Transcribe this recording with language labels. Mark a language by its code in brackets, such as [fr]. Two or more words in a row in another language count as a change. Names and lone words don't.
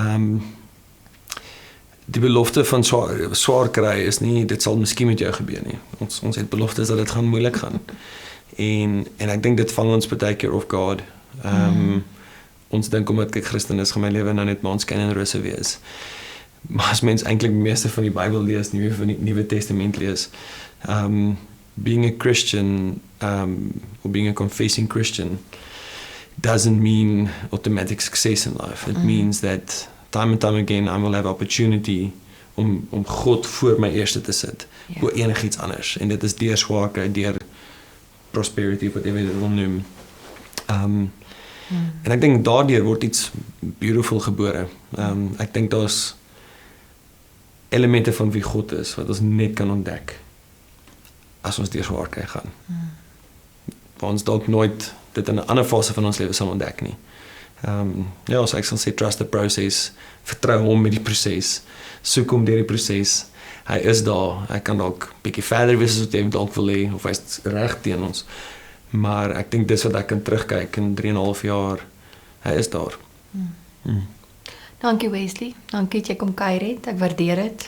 [af] Die belofte van swaar kry is nie, dit sal miskien met jou gebeur nie. Ons het beloftes dat dit gaan moeilik gaan. En ek dink dit vang ons baie keer [en] off guard. [af] Ons dink omdat ek Christen is, gaan my lewe nou net maanskyn en rose wees. Maar as mens eintlik die meeste van die Bybel lees, nie meer van die Nuwe Testament lees, [en] being a Christian, or being a confessing Christian, doesn't mean automatic success in life. It means that time and time again I will have opportunity [af] om God voor my eerste te sit, oor enigiets anders. En dit is deur swaarkry, deur prosperity, wat jy wil noem. En ek dink daardeur word iets beautiful gebore. Ek dink daar's elemente van wie God is, wat ons net kan ontdek, as ons deur swaar kry gaan. Waar ons dalk nooit dit in 'n ander fase van ons lewe sal ontdek nie. Ja, so ek sal sê, [en] trust the process, [af] vertrou hom met die proses, soek hom deur die proses, hy is daar, hy kan dalk bietjie verder wees as wat jy dalk wil hê, of hy's reg teen ons, maar ek dink dis wat ek kan terugkyk in 3,5 jaar, hy is daar. Dankie Wesley, dankie dat jy kom kuier het, ek waardeer dit.